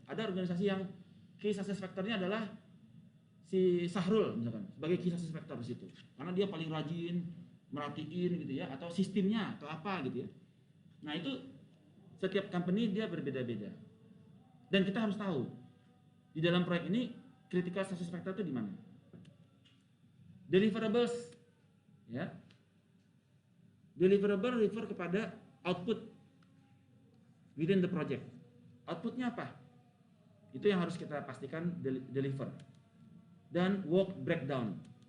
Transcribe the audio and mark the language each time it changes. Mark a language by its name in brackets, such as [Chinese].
[Indonesian] Ada organisasi yang key success factornya adalah si Sahrul misalkan sebagai key success factor di situ, karena dia paling rajin merhatiin gitu ya, atau sistemnya atau apa gitu ya. Nah itu setiap company dia berbeda-beda, dan kita harus tahu di dalam proyek ini critical success factor itu di mana. [English] Deliverables, ya, deliverable refer kepada output within the project. [Indonesian] Outputnya apa? Itu yang harus kita pastikan deliver. Dan work breakdown.